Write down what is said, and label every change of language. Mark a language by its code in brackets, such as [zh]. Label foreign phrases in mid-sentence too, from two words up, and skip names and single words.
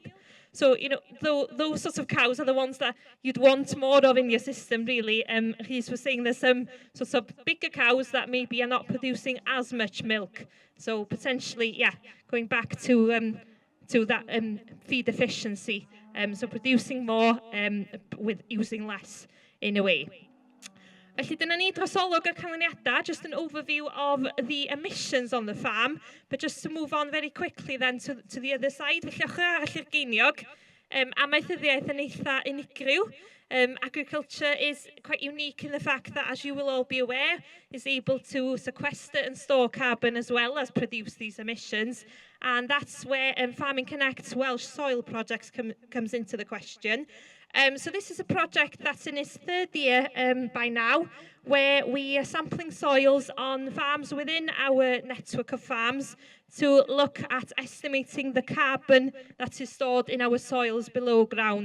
[en] So, you know, those sorts of cows are the ones that you'd want more of in your system, really. He was saying there's some sorts of bigger cows that maybe are not producing as much milk. So potentially, yeah, going back to that feed efficiency. So producing more with using less in a way. [cy] Felly dyna ni drosolwg y cynaliadau, [en] just an overview of the emissions on the farm, but just to move on very quickly then to the other side, [cy] felly ochr arall i'r geiniog, amaethyddiaeth yn eitha unigryw. [en] Agriculture is quite unique in the fact that, as you will all be aware, is able to sequester and store carbon as well as produce these emissions. And that's where Farming Connect's Welsh Soil Project comes into the question. So this is a project that's in its third year by now, where we are sampling soils on farms within our network of farms to look at estimating the carbon that is stored in our soils below ground.